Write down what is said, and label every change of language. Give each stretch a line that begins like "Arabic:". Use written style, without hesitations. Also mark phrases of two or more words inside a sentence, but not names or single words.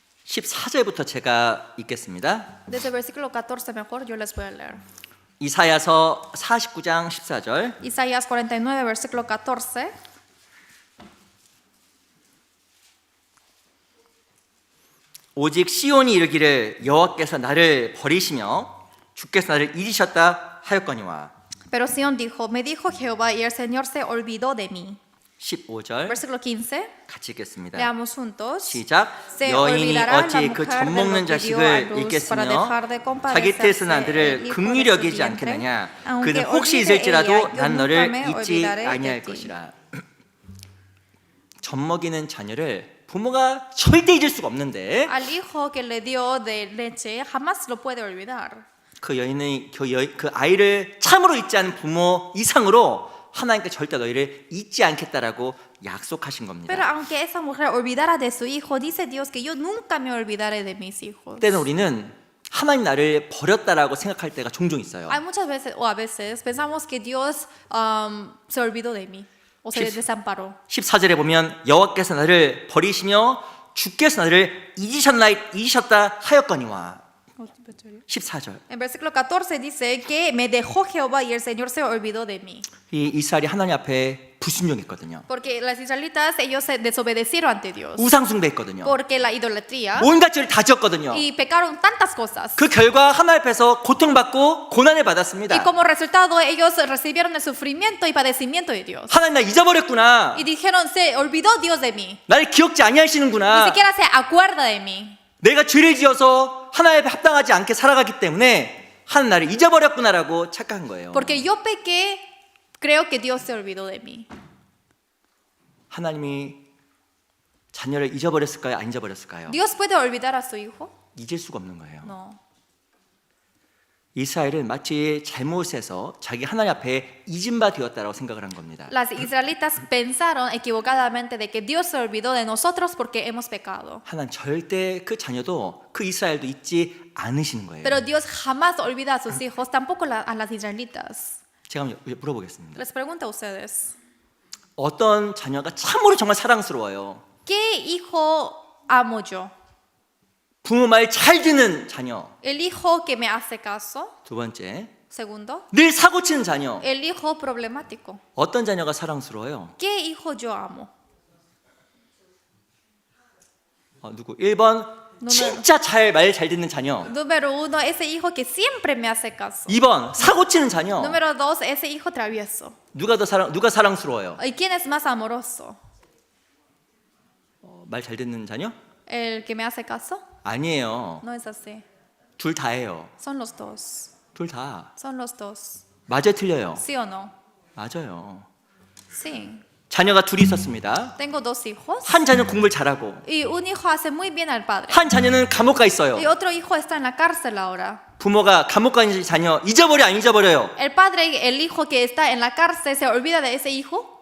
Korean: 14절부터 제가 읽겠습니다.
Spanish: Desde el versículo 14 mejor yo les voy a leer.
Korean: 이사야서 49장 14절.
Spanish: Isaías 49, versículo 14.
Korean: 오직 시온이 이르기를 여호와께서 나를 버리시며 주께서 나를 잊으셨다 하였거니와.
Spanish: Pero Sión dijo, me dijo Jehová y el Señor se olvidó de mí.
Korean: 15절
Spanish: Versículo 15.
Korean: 같이 읽겠습니다.
Spanish: Leamos juntos.
Korean: 시작.
Spanish: Se
Korean: 여인이
Spanish: olvidará la
Korean: 어찌 그
Spanish: mujer
Korean: 젖
Spanish: de
Korean: 먹는
Spanish: lo que dio a
Korean: 자식을
Spanish: luz para
Korean: 잊겠으며
Spanish: dejar de
Korean: 자기 태에서
Spanish: compadecerse
Korean: 난
Spanish: el
Korean: 들을
Spanish: hijo
Korean: 긍휼히
Spanish: de su
Korean: 여기지
Spanish: vientre.
Korean: 않겠느냐.
Spanish: Aunque
Korean: 그는 혹시
Spanish: olvide
Korean: 있을지라도
Spanish: ella, yo
Korean: 난
Spanish: nunca
Korean: 너를
Spanish: me
Korean: 잊지
Spanish: olvidaré
Korean: 아니할
Spanish: de ti.
Korean: 것이라. 젖 먹이는 자녀를 부모가 절대 잊을 수가 없는데
Spanish: Al hijo que le dio de leche jamás lo puede olvidar.
Korean: 그 여인의 그 아이를 참으로 잊지 않은 부모 이상으로 하나님께 절대 너희를 잊지 않겠다라고 약속하신 겁니다.
Spanish: Pero aunque esa mujer olvidara de su hijo, dice Dios que yo nunca me olvidaré de mis hijos.
Korean: 때는 우리는 하나님 나를 버렸다라고 생각할 때가 종종 있어요.
Spanish: Hay muchas veces, o a veces, pensamos que Dios se olvidó de mí o se desamparó.
Korean: 14절에 보면 여호와께서 나를 버리시며 주께서 나를 잊으셨다 하였거니와. 14절.
Spanish: En versículo 14 dice que me dejó Jehová y el Señor se olvidó de mí.
Korean: 이 이스라엘이 하나님 앞에 불순종했거든요.
Spanish: Porque los israelitas, ellos se desobedecieron ante Dios.
Korean: 우상 숭배했거든요.
Spanish: Porque la idolatría
Korean: 온갖 죄를 다 지었거든요.
Spanish: y pecaron tantas cosas.
Korean: 그 결과 하나님 앞에서 고통받고 고난을
Spanish: Y
Korean: 받았습니다.
Spanish: como resultado, ellos recibieron el sufrimiento y padecimiento de Dios.
Korean: 하나님 나 잊어버렸구나.
Spanish: Y dijeron, se olvidó Dios de mí.
Korean: 나를 기억지
Spanish: Ni
Korean: 아니하시는구나.
Spanish: siquiera se acuerda de mí.
Korean: 내가 죄를 지어서 하나님 앞에 합당하지 않게 살아가기 때문에 하나님 나를 잊어버렸구나라고 착각한 거예요.
Spanish: Porque yo pequé, creo que Dios se olvidó de mí.
Korean: 하나님이 자녀를 잊어버렸을까요? 안 잊어버렸을까요?
Spanish: ¿Dios puede olvidar a su hijo?
Korean: 잊을 수가 없는 거예요.
Spanish: No.
Korean: 이스라엘은 마치 잘못해서 자기 하나님 앞에 잊은 바 되었다라고 생각을 한 겁니다.
Spanish: Las israelitas pensaron equivocadamente de que Dios se olvidó de nosotros porque hemos pecado.
Korean: 하나님 절대 그 자녀도 그 이스라엘도 잊지 않으시는 거예요.
Spanish: Pero Dios jamás olvida a sus hijos, tampoco a las israelitas.
Korean: 제가 한번 물어보겠습니다.
Spanish: Les pregunto a ustedes,
Korean: 어떤 자녀가 참으로 정말 사랑스러워요?
Spanish: ¿qué hijo amo yo?
Korean: 부모 말 잘 듣는 자녀.
Spanish: ¿El hijo que me hace caso?
Korean: 두 번째,
Spanish: Segundo,
Korean: 늘 사고치는 자녀.
Spanish: el hijo problemático.
Korean: 어떤 자녀가 사랑스러워요?
Spanish: ¿Qué hijo yo amo?
Korean: 누구? 1번 진짜 말 잘 듣는 자녀.
Spanish: Número uno, ese hijo que siempre me hace caso.
Korean: 2번 사고치는 자녀.
Spanish: Número dos, ese hijo travieso.
Korean: 누가 사랑스러워요?
Spanish: ¿Y quién es más amoroso?
Korean: 말 잘 듣는 자녀?
Spanish: ¿El que me hace caso?
Korean: 아니에요.
Spanish: No es así.
Korean: 둘 다예요.
Spanish: Son los dos.
Korean: 둘 다.
Spanish: Son los dos.
Korean: 맞아요, 틀려요?
Spanish: ¿Sí o no?
Korean: 맞아요.
Spanish: Sí.
Korean: 자녀가 둘이 있었습니다.
Spanish: Tengo dos hijos.
Korean: 한 자녀는 공부를 잘하고
Spanish: Y un hijo hace muy bien al padre.
Korean: 한 자녀는 감옥 가 있어요.
Spanish: Y otro hijo está en la cárcel ahora.
Korean: 부모가 감옥 가 있는 자녀 잊어버려 안 잊어버려요?
Spanish: El padre, el hijo que está en la cárcel, ¿se olvida de ese hijo?